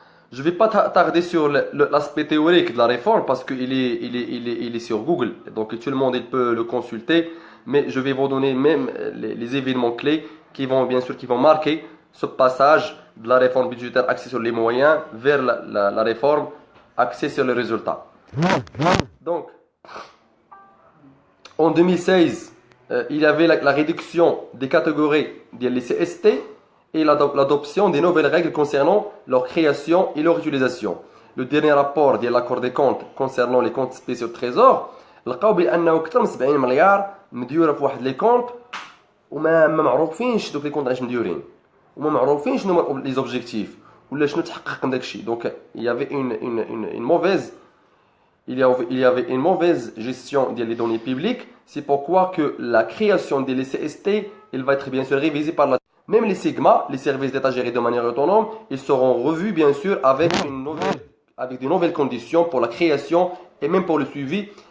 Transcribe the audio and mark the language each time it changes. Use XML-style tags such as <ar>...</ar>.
<fr>Je ne vais pas tarder sur l'aspect théorique de la réforme parce qu'il est sur Google, donc tout le monde il peut le consulter, mais je vais vous donner même les événements clés qui vont marquer ce passage de la réforme budgétaire axée sur les moyens vers la réforme axée sur les résultats. Donc, en 2016, il y avait la réduction des catégories des CST et l'adoption des nouvelles règles concernant leur création et leur utilisation. Le dernier rapport de l'accord des comptes concernant les comptes spéciaux de trésor,</fr> <ar>لقاو بأنه أكثر من 70 مليار مديورة في واحد لي كونت وما معروفينش دوك لي كونت علاش مديورين، وما معروفين شنو لي زوبجيكتيف ولا شنو تحقق من داكشي.</ar> <fr>Donc il y avait une mauvaise gestion des données publiques. C'est pourquoi que la création des CST, il va être bien sûr révisée par la. Même les SIGMA, les services d'État gérés de manière autonome, ils seront revus bien sûr avec de nouvelles conditions pour la création et même pour le suivi.</fr>